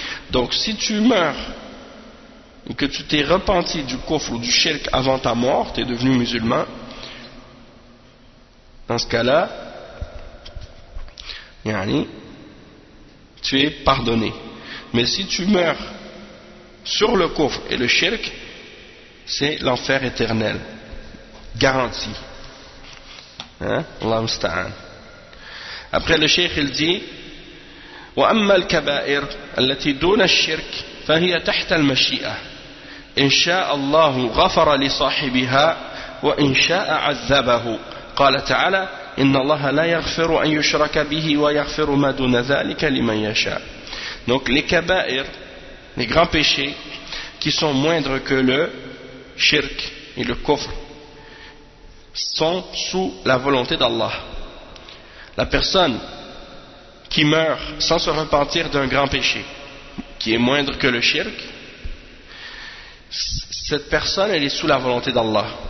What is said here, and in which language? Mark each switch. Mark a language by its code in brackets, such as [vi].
[fr] Donc, si tu meurs et que tu t'es repenti du kufr ou du shirk avant ta mort, tu es devenu musulman, dans ce cas-là, yani, tu es pardonné. Mais si tu meurs sur le kufr et le shirk, c'est l'enfer éternel, garanti. [ar] Allah musta'an. [fr] Après le cheikh il dit [ar] وَأَمَّا الْكَبَائِرُ الَّتِي دُونَ الشِّرْكِ فَهِيَ تَحْتَ الْمَشِيئَةِ إِنْ شَاءَ اللَّهُ غَفَرَ لِصَاحِبِهَا وَإِنْ شَاءَ عَذَّبَهُ قال تعالى إِنَّ اللَّهَ لَا يَغْفِرُ أَنْ يُشْرَكَ بِهِ وَيَغْفِرُ مَا دُونَ ذَلِكَ لِمَنْ يَشَاءَ. [fr] Donc les kabair, les grands péchés qui sont moindres que le shirk et le kufr, sont sous la volonté d'Allah. La personne qui meurt sans se repentir d'un grand péché, qui est moindre que le shirk, cette personne, elle est sous la volonté d'Allah.